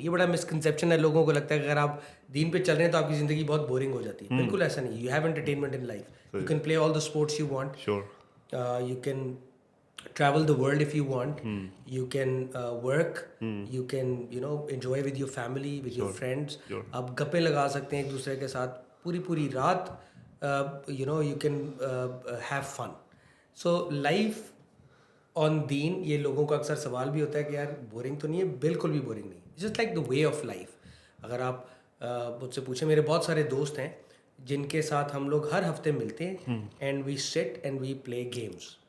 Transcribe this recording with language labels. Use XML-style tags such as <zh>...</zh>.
<ur>یہ بڑا مسکنسیپشن ہے, لوگوں کو لگتا ہے کہ اگر آپ دین پہ چل رہے ہیں تو آپ کی زندگی بہت بورنگ ہو جاتی ہے. بالکل ایسا نہیں.</ur> <en>You have entertainment in life. You can play all the sports you want. Sure. You can travel the world if you want. You can work. You can enjoy with your family, with your friends.</en> <ur>آپ گپیں لگا سکتے ہیں ایک دوسرے کے ساتھ پوری رات.</ur> <en>You can have fun. So life on deen,</en> <ur>یہ لوگوں کا اکثر سوال بھی ہوتا ہے کہ یار بورنگ تو نہیں ہے. بالکل بھی بورنگ نہیں.</ur> <en>Just like the way of life.</en> <ur>اگر آپ مجھ سے پوچھیں, میرے بہت سارے دوست ہیں جن کے ساتھ ہم لوگ ہر ہفتے ملتے ہیں</ur> <en>And we sit and we play games.</en>